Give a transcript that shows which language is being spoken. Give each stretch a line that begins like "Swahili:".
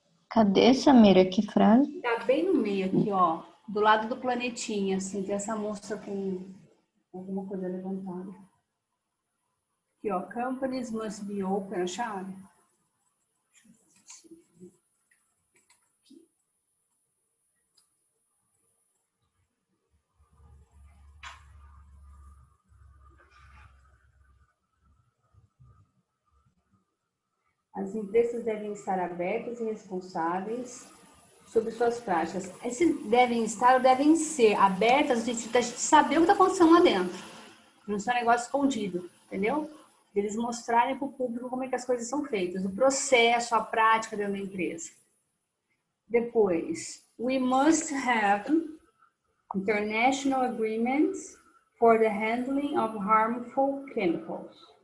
Portuguese: Cadê, Samira? Que frase? Tá bem no meio aqui, ó. Do lado do planetinha, assim, tem essa moça com alguma coisa levantada. Aqui, ó.
English: Companies must be open, acharam?
Portuguese: As empresas devem estar abertas e responsáveis sobre suas práticas. Esse devem estar ou devem ser abertas, a gente saber o que está acontecendo lá dentro. Não é um negócio escondido, entendeu? Eles mostrarem para o público como é que as coisas são feitas, o processo, a prática dentro da empresa.
English: Depois, we must have international agreements for the handling of harmful chemicals.